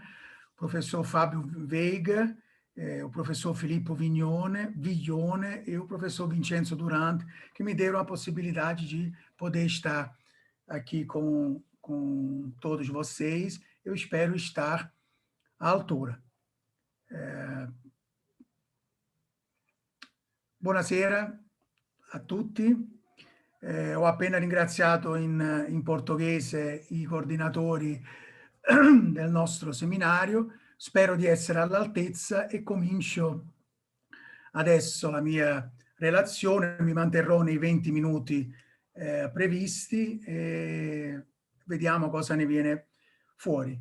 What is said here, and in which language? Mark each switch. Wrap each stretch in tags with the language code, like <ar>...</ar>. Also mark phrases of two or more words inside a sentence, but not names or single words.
<pt>O professor Fábio Veiga, o professor Filippo Viglione e o professor Vincenzo Durante, que me deram a possibilidade de poder estar aqui com todos vocês. Eu espero estar à altura.</pt> <it>Buonasera a tutti. Ho appena ringraziato in portoghese i coordinatori del nostro seminario, spero di essere all'altezza e comincio adesso la mia relazione, mi manterrò nei 20 minuti previsti e vediamo cosa ne viene fuori.</it>